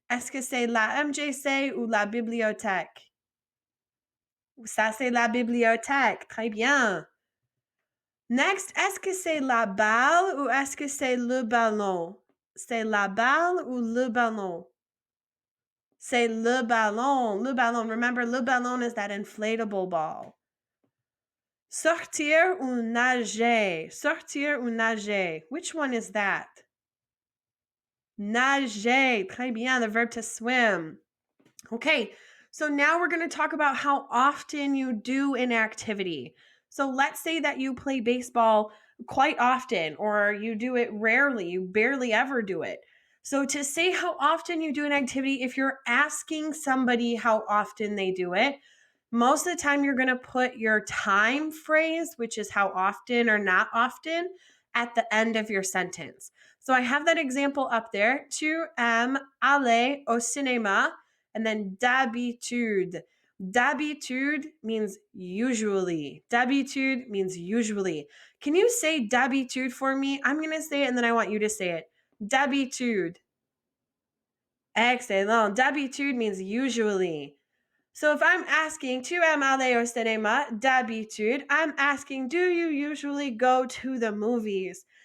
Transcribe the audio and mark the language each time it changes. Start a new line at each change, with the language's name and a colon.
French: Est-ce que c'est la MJC ou la bibliothèque? Ça, c'est la bibliothèque. Très bien. Next, est-ce que c'est la balle ou est-ce que c'est le ballon? C'est la balle ou le ballon? C'est le ballon. Le ballon.
English: Remember, le ballon is that inflatable ball.
French: Sortir ou nager? Sortir ou nager?
English: Which one is that?
French: Nager. Très bien.
English: The verb to swim. Okay. So now we're going to talk about how often you do an activity. So let's say that you play baseball quite often or you do it rarely. You barely ever do it. So to say how often you do an activity, if you're asking somebody how often they do it, most of the time you're going to put your time phrase, which is how often or not often, at the end of your sentence. So I have that example up there.
French: Tu aimes aller au cinéma,
English: and then
French: d'habitude.
English: D'habitude means usually. D'habitude means usually. Can you say d'habitude for me? I'm going to say it and then I want you to say it. D'habitude. Excellent. D'habitude means usually. So if I'm asking,
French: tu aimes aller au cinéma d'habitude,
English: I'm asking, do you usually go to the movies?